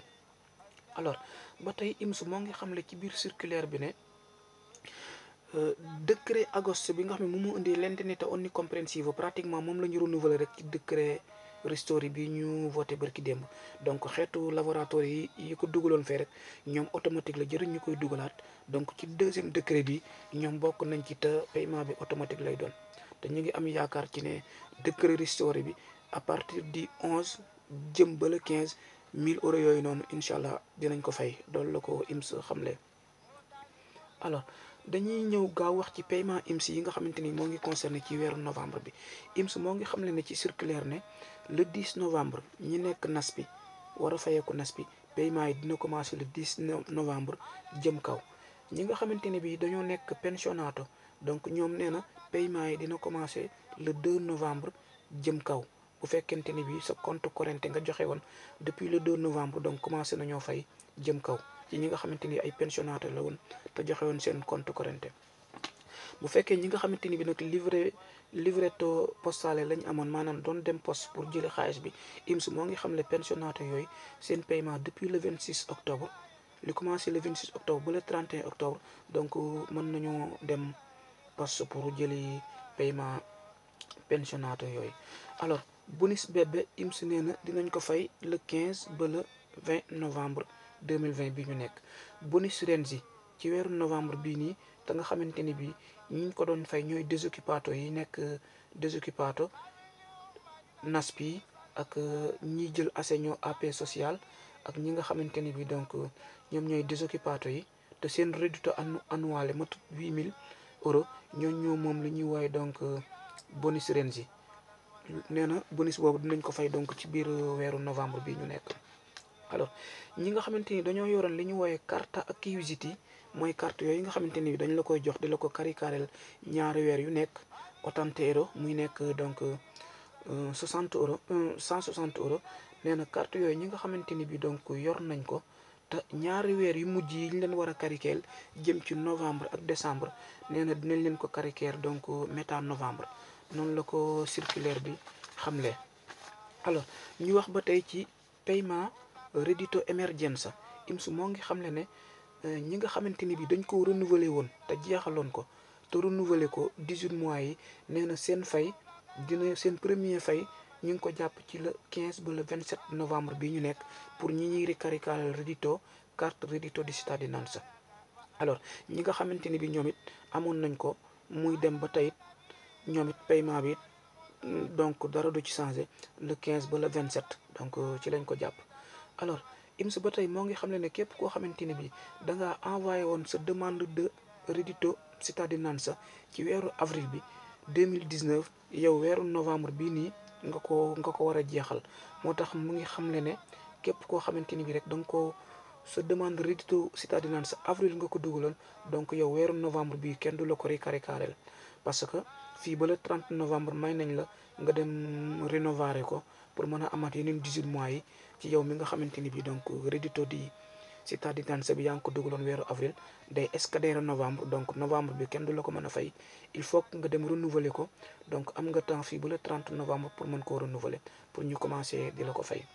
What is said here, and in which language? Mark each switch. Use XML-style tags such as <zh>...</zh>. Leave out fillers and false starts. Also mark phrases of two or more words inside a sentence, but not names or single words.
<wo>alors ba tey IMS moo ngi xamle ci biir circulaire bi ne décret agosto bi nga xam ne moom moo indi</wo> <it>l'indennità onnicomprensiva</it> <wo>pratiquement moom la ñu renouveler rek ci décret ristory bi ñu voté barki démb. Donc xeetu laboratoire yi ko dugaloon fee rek ñoom automatique la jëriñ ñu koy dugalaat. Donc ci</wo> <fr>deuxième décret</fr> <wo>bi ñoom bokk nañ ci te paiement bi automatique lay doon te ñu ngi am yaakaar ci ne décret ristory bi</wo> <fr>à partir du 11</fr> <wo>jëm ba le 15 1000 € yooyu noonu</wo> <ar>incha allah</ar> <wo>dinañ ko fay loolu la ko IMS xamle. Alors dañuy ñëw gaaw wax ci paiement IMS yi nga xamante ni moo ngi concerné ci weeru novembre bi. IMS moo ngi xamle ne ci circulaire ne</wo> <fr>le 10 novembre</fr> <wo>ñi nekk NASPI war a fayeeku NASPI paiement yi dina commencé</wo> <fr>le 10 novembre</fr> <wo>jëm kaw. ñi nga xamante ni bi dañoo nekk pensionato donc ñoom nee na paiement yi dina commencé</wo> <fr>le 2 novembre</fr> <wo>jëm kaw. bu fekkente ni bi sa compte corrent nga joxe woon</wo> <fr>depuis le 2 novembre</fr> <wo>donc commencé nañoo fay jëm kaw ci ñi nga xamante ni ay pensionnaire la woon te joxe woon seen compte corrent. bu fekkee ñi nga xamante ni bi nag</wo> <it>livretto postale</it> <wo>lañ amoon maanaam doon dem poste pour jëli xaalis bi IMS moo ngi xamle pensionnaire yooyu seen paiement</wo> <fr>depuis le 26 octobre</fr> <wo>li commencé</wo> <fr>le 26 octobre</fr> <wo>ba</wo> <fr>le 31 octobre</fr> <wo>donc mën nañoo dem poste pour jëli paiement pensionnaire yooyu. Alors</wo> <fr>bonus bébé</fr> <wo>IMS nee na dinañ ko fay le 15 ba</wo> <fr>le 20 novembre 2020</fr> <wo>bi ñu nekk. bonus Renzi ci weeru novembre bii nii te nga xamante ni bii ñi ko doon fay ñooy désoccupato yi nekk désoccupato NASPI ak ñiy jël</wo> <it>assegno AP social</it> <wo>ak ñi nga xamante ni bii donc ñoom ñooy désoccupato yi te seen</wo> <it>reddito annuale</it> <wo>matut 8000 €. ñoo moom li ñuy wooye donc bonus Renzi nee na bonus boobu dinañ ko fay donc ci biir weeru novembre bi ñu nekk. Alors ñi nga xamante ni dañoo yoroon li ñu wooye</wo> <it>carta acquisiti</it> <wo>mooy carte yooyu nga xamante ni dañ la koy jox di la ko karikareel ñaari weer yu nekk 80 € muy nekk donc 60 €, 160 €. nee na carte yooyu ñi nga xamante ni bi donc yor nañ ko te ñaari weer yu mujj yi ñu leen war a karikeel jëm ci novembre ak décembre nee na dinañ leen ko karikeer donc méta novembre noonu la ko circulaire bi xamle. alors ñu wax ba tey ci paiement</wo> <it>reddito emergenza</it> <wo>IMS moo ngi xamle ne ñi nga xamante ni bi dañ ko renouveler woon te jeexaloon ko te renouveler ko 18 mois yi nee na seen fay dina seen premier fay ñu ngi ko jàpp ci le 15 ba</wo> <fr>le 27 novembre</fr> <wo>bi ñu nekk pour ñi ñuy ricaricale reddito carte</wo> <it>reddito di cittadinanza.</it> <wo>alors ñi nga xamante ni bi ñoom it amoon nañ ko muy dem ba tey ñoom it paiement bi donc dara du ci changé le 15 ba le 27 donc ci lañ ko jàpp. alors IMS ba tey moo ngi xam ne képp koo xamante ni bi da ngaa envoyé woon sa</wo> <fr>demande de</fr> <it>reddito cittadinanza</it> <wo>ci weeru avril bi 2019 yow weeru novembre bii nii nga ko war a jeexal. moo tax mu ngi xam ne képp koo xamante ni bi rek da nga ko sa demande</wo> <it>reddito cittadinanza</it> <wo>avril nga ko dugaloon donc yow weeru novembre bi kenn du la ko ricaricaleel</wo> <fr>parce que</fr> <wo>fii ba</wo> <fr>le 30 novembre</fr> <wo>may nañ la nga dem rénover ko pour mën a amaat yeneen 18 mois yi ci yow mi nga xamante ni bi donc</wo> <it>reddito di cittadinanza</it> <wo>bi yaa ngi ko dugaloon weeru avril day escadere novembre donc novembre bi kenn du la ko mën a fay</wo> <fr>il faut que</fr> <wo>nga dem renouveler ko donc am nga temps fii ba</wo> <fr>le 30 novembre</fr> <wo>pour mën koo renouveler pour ñu commencer di la ko fay.</wo>